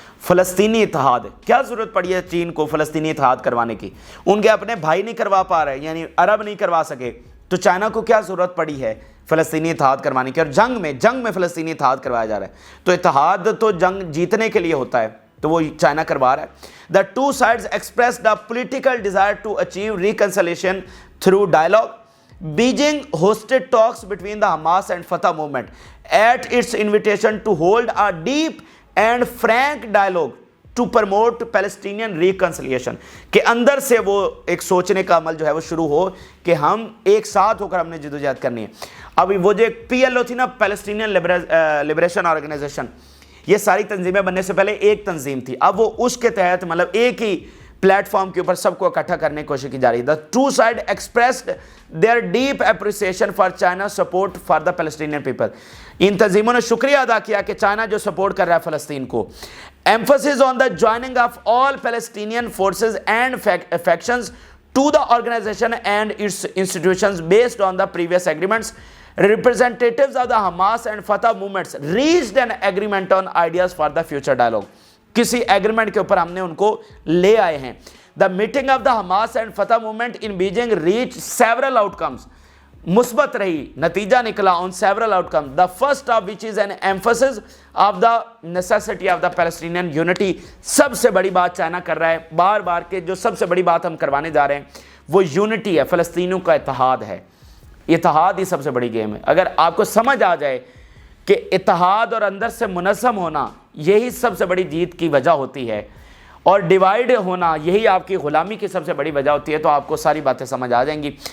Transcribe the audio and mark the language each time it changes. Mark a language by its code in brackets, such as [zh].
[ur] فلسطینی اتحاد, کیا ضرورت پڑی ہے چین کو فلسطینی اتحاد کروانے کی؟ ان کے اپنے بھائی نہیں کروا پا رہے, یعنی عرب نہیں کروا سکے, تو چائنا کو کیا ضرورت پڑی ہے فلسطینی اتحاد کروانے کی؟ اور جنگ میں فلسطینی اتحاد کروایا جا رہا ہے. تو اتحاد تو جنگ جیتنے کے لیے ہوتا ہے, تو وہ چائنا کروا رہا ہے. [en] The two sides expressed the political desire to achieve reconciliation through dialogue. Beijing hosted talks between the Hamas and Fatah movement at its invitation to hold a deep and frank dialogue to promote Palestinian reconciliation. [ur] کہ اندر سے وہ ایک سوچنے کا عمل جو ہے وہ شروع ہو کہ ہم ایک ساتھ ہو کر ہم نے جدوجہد کرنی ہے. ابھی وہ جو ایک PLO تھی نا, پیلسٹینین لبریشن آرگنائزیشن, یہ ساری تنظیمیں بننے سے پہلے ایک تنظیم تھی, اب وہ اس کے تحت مطلب ایک ہی پلیٹ فارم کے اوپر سب کو اکٹھا کرنے کی کوشش کی جا رہی ہے. [en] The two sides expressed their deep appreciation for China's support for the Palestinian people. [ur] ان تنظیموں نے شکریہ ادا کیا کہ چائنا جو سپورٹ کر رہا ہے فلسطین کو. [en] Emphasis on the joining of all Palestinian forces and factions to the organization and its institutions based on the previous agreements. Representatives of the Hamas and Fatah movements reached an agreement on ideas for the future dialogue. [ur] کسی agreement کے اوپر ہم نے ان کو لے آئے ہیں. [en] The meeting of the Hamas and Fatah movement in Beijing reached several outcomes. [ur] مثبت رہی, نتیجہ نکلا [en] on several outcomes. The first of which is an emphasis of the necessity of the Palestinian unity. [ur] سب سے بڑی بات چائنا کر رہا ہے بار بار کہ جو سب سے بڑی بات ہم کروانے جا رہے ہیں وہ یونٹی ہے, فلسطینیوں کا اتحاد ہے. اتحاد ہی سب سے بڑی گیم ہے. اگر آپ کو سمجھ آ جائے کہ اتحاد اور اندر سے منظم ہونا یہی سب سے بڑی جیت کی وجہ ہوتی ہے, اور ڈیوائیڈ ہونا یہی آپ کی غلامی کی سب سے بڑی وجہ ہوتی ہے, تو آپ کو ساری باتیں سمجھ آ جائیں گی.